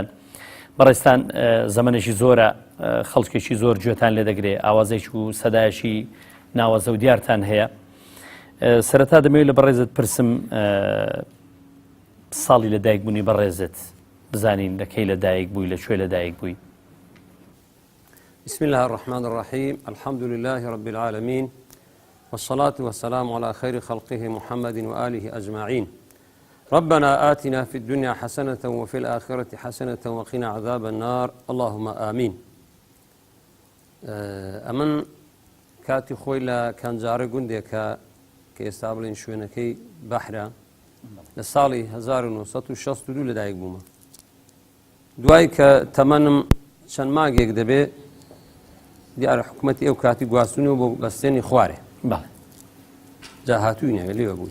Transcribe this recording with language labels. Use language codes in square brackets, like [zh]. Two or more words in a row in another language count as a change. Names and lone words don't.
[ckb] بەڕێستان زەمانێکی زۆرە خەڵکێکی زۆر گوێتان لێ دەگرێ ئاوازێکی و سەدایەکی ناوەزە و دیارتان هەیە. سەرەتا دەمەوێت لە بەڕێزت پرسم ساڵی لە دایک بوونی بەڕێزت بزانین لەکەی لە دایک بووی لەکوێ لە دایک بووی. [ar] بسم الله الرحمن الرحيم الحمد لله رب العالمين والصلاة والسلام على خير خلقه محمد وآله أجمعين. ربنا آتنا في الدنيا حسنة وفي الآخرة حسنة وقنا عذاب النار اللهم آمين. [ckb] أمن کاتی خۆی لە کەنجارە گوندێکە کە ئێستا بڵێن شوێنەکەی بەحرە لە ساڵی 1962 لەدایک بوومە. دوای کە تەمەنم چەند ماگێک دەبێت دیارە حکوومەتی ئەو کاتی گواستونەوە بۆ بەستێنی خوارێ جا هاتووی نەوێ لێوە بووی.